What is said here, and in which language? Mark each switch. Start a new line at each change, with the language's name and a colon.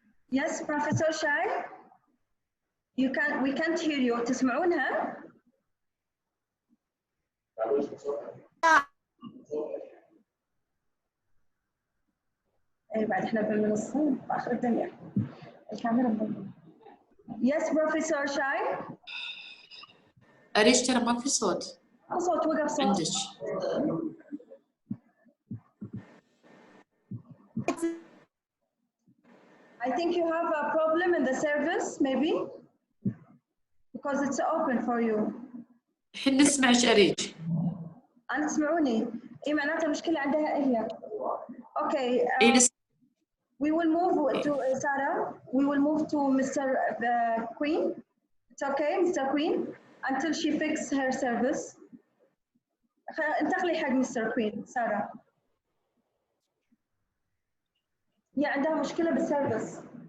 English: Yes, Professor Shai, we can't hear you.
Arabic: تسمعونها؟ اي بعد احنا بالمنصة باخر الدنيا الكاميرا مضبوطة.
English: Yes, Professor Shai.
Arabic: أريش ترى ما في صوت. صوت وقف صوت. عندك.
English: I think you have a problem in the service, maybe, because it's open for you.
Arabic: الحين نسمعش أريج. أنا تسمعوني؟ إيه معناتها المشكلة عندها هي.
English: Okay. We will move to Sarah. We will move to Mr. Queen. It's okay, Mr. Queen, until she fixes her service.
Arabic: انتقلي حق Mr.
English: Queen, Sarah.
Arabic: هي عندها مشكلة بالسيرفيس.